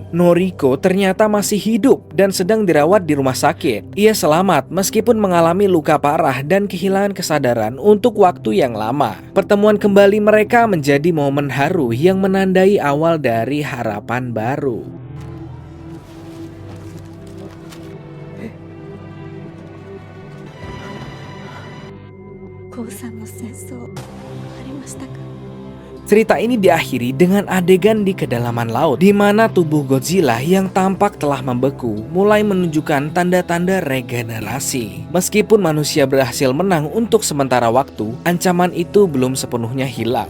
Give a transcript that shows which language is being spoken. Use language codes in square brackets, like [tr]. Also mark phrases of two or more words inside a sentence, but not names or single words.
[id] Noriko ternyata masih hidup dan sedang dirawat di rumah sakit. Ia selamat meskipun mengalami luka parah dan kehilangan kesadaran untuk waktu yang lama. Pertemuan kembali mereka menjadi momen haru yang menandai awal dari harapan baru. [ja] 降参の戦争終わりましたか。 [id] Cerita ini diakhiri dengan adegan di kedalaman laut, di mana tubuh Godzilla yang tampak telah membeku mulai menunjukkan tanda-tanda regenerasi. Meskipun manusia berhasil menang untuk sementara waktu, ancaman itu belum sepenuhnya hilang.